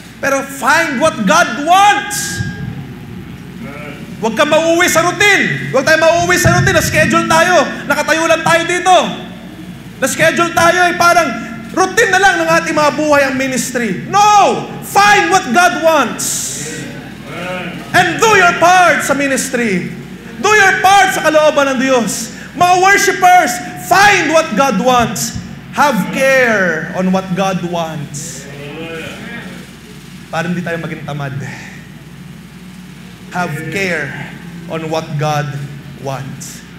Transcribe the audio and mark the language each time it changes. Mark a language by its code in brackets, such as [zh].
[en] Pero find what God wants. [tl] Huwag ka mauwi sa routine. Huwag tayo mauwi sa routine. Na-schedule tayo. Nakatayo lang tayo dito. Na-schedule tayo ay parang routine na lang ng ating mga buhay ang ministry. No! [en] Find what God wants. And do your part sa ministry. Do your part [tl] sa kalooban ng Diyos. [en] Mga worshipers, find what God wants. Have care on what God wants. [tl] Para hindi tayo maging tamad. [en] Have care on what God wants.